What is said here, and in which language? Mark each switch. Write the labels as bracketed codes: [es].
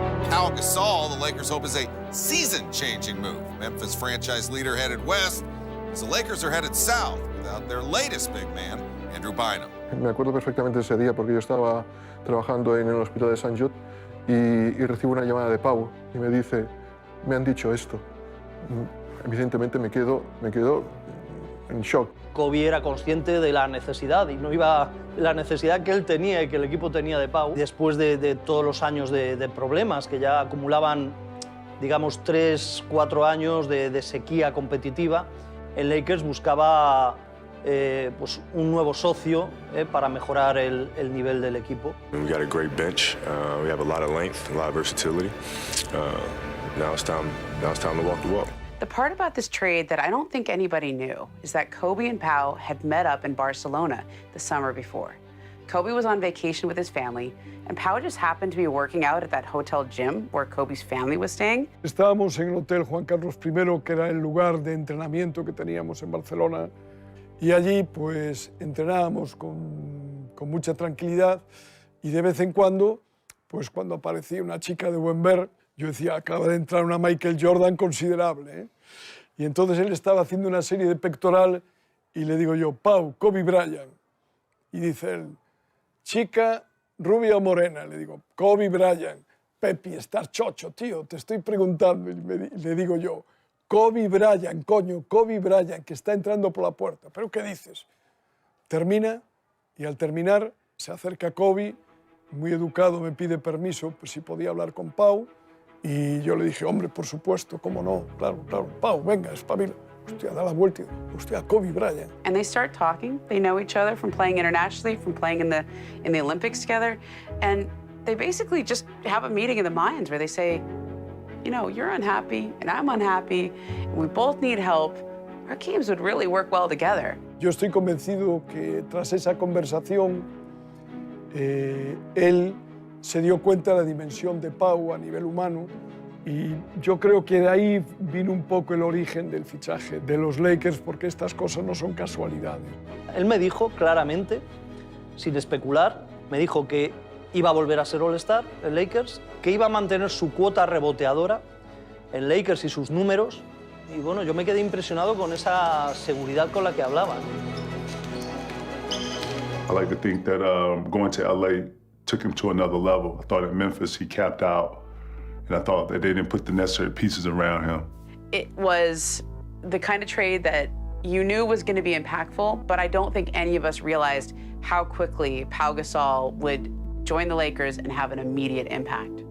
[en] Pau Gasol, the Lakers hope, is a season-changing move. Memphis franchise leader headed west, as the Lakers are headed south without their latest big man, Andrew Bynum. [es] Me acuerdo perfectamente ese día porque yo estaba trabajando en el hospital de St. Jude y recibo una llamada de Pau y me dice, me han dicho esto. Evidentemente me quedo en shock. Kobe era consciente de la necesidad y no iba la necesidad que él tenía y que el equipo tenía de Pau. Después de todos los años de problemas que ya acumulaban, digamos, 3-4 años de sequía competitiva, el Lakers buscaba pues un nuevo socio para mejorar el nivel del equipo. [en] We got a great bench. We have a lot of length, a lot of versatility. Now it's time to walk the walk. The part about this trade that I don't think anybody knew is that Kobe and Pau had met up in Barcelona the summer before. Kobe was on vacation with his family, and Pau just happened to be working out at that hotel gym where Kobe's family was staying. [es] Estábamos en el Hotel Juan Carlos I, que era el lugar de entrenamiento que teníamos en Barcelona, y allí pues entrenábamos con mucha tranquilidad, y de vez en cuando, pues cuando aparecía una chica de buen ver, yo decía, acaba de entrar una Michael Jordan considerable, ¿eh? Y entonces él estaba haciendo una serie de pectoral y le digo yo, Pau, Kobe Bryant. Y dice él, chica, rubia o morena. Le digo, Kobe Bryant. Pepi, estás chocho, tío, te estoy preguntando. Y le digo yo, Kobe Bryant, coño, Kobe Bryant, que está entrando por la puerta. ¿Pero qué dices? Termina y al terminar se acerca Kobe, muy educado, me pide permiso, pues si podía hablar con Pau. Y yo le dije, hombre, por supuesto, cómo no, claro, Pau, venga, espabila. hostia, da la vuelta y, hostia, Kobe Bryant. [en] And they start talking. They know each other from playing internationally, from playing in the Olympics together. And they basically just have a meeting in the minds where they say, you know, you're unhappy and I'm unhappy, and we both need help. Our games would really work well together. [es] Yo estoy convencido que tras esa conversación, él se dio cuenta de la dimensión de Pau a nivel humano y yo creo que de ahí vino un poco el origen del fichaje de los Lakers, porque estas cosas no son casualidades. Él me dijo claramente, sin especular, me dijo que iba a volver a ser All-Star en Lakers, que iba a mantener su cuota reboteadora en Lakers y sus números. Y bueno, yo me quedé impresionado con esa seguridad con la que hablaba. [en] I like to think that going to LA took him to another level. I thought at Memphis he capped out, and I thought that they didn't put the necessary pieces around him. It was the kind of trade that you knew was going to be impactful, but I don't think any of us realized how quickly Pau Gasol would join the Lakers and have an immediate impact.